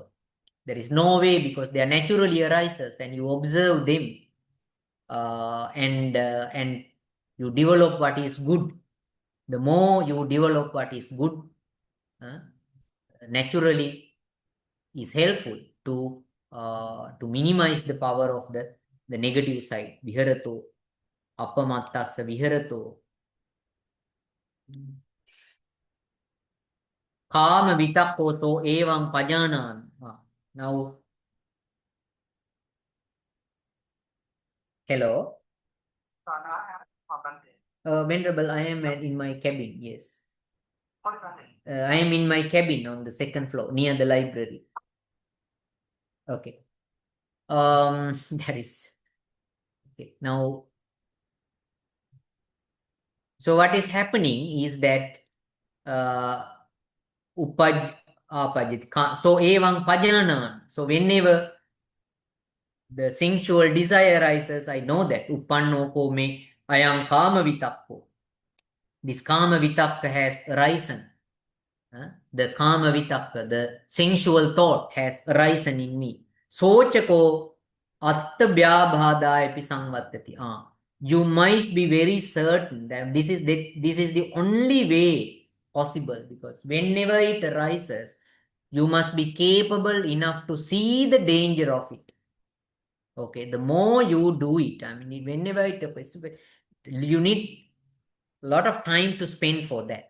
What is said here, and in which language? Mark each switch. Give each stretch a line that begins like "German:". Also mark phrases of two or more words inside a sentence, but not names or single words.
English: There is no way, because they are naturally arises and you observe them and you develop what is good, the more you develop what is good, naturally is helpful to minimize the power of the negative side.
Pali: Viharato, appamattassa viharato. Kama vitakkoso evam pajanan.
English: Now, hello. Venerable, I am in my cabin, yes. I am in my cabin on the second floor near the library. Okay. That is okay. Now, so what is happening is that so
Pali: evam pajanan.
English: So whenever the sensual desire arises, I know that
Pali: uppanno ko me ayam kama vitakko.
English: This
Pali: kama vitakka
English: has arisen. The
Pali: kama vitakka,
English: the sensual thought has arisen in me.
Pali: Sochako atta vyabhada epi samvattati.
English: You must be very certain that this is the only way possible, because whenever it arises, you must be capable enough to see the danger of it. Okay, the more you do it, I mean, whenever it occurs, you need a lot of time to spend for that.